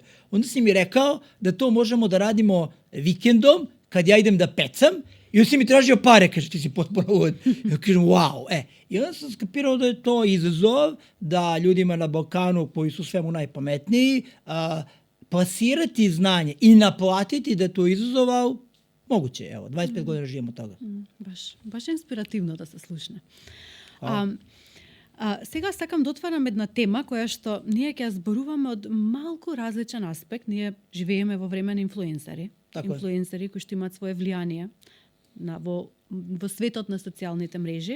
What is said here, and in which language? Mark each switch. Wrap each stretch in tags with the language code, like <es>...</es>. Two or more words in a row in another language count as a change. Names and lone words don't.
<sr>Onda si mi rekao da to možemo da radimo vikendom, kad ja idem da pecam, i onda si mi tražio pare, kaže, ti si potpuno lud. Ja kažem, wow, I onda sam skapirao da je to izazov, da ljudima na Balkanu, koji su svemu najpametniji, plasirati znanje i naplatiti da je to izazov, ali moguće je, 25 godina živimo od toga.</sr> <mk>Баш инспиративно да се слушне. Сега сакам да отварам една тема која што ние ќе зборуваме од малку различен аспект. Ние живееме во време на инфлуенсери. Инфлуенсери кои што имаат свое влијание во светот на социјалните мрежи.</mk>